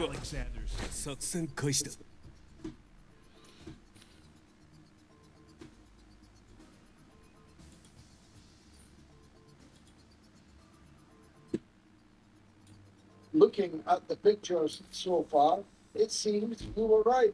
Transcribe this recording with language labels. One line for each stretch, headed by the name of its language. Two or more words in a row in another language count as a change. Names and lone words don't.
English: Sanders.
Japanese: 作戦開始だ。
English: Looking at the pictures so far, it seems you were right.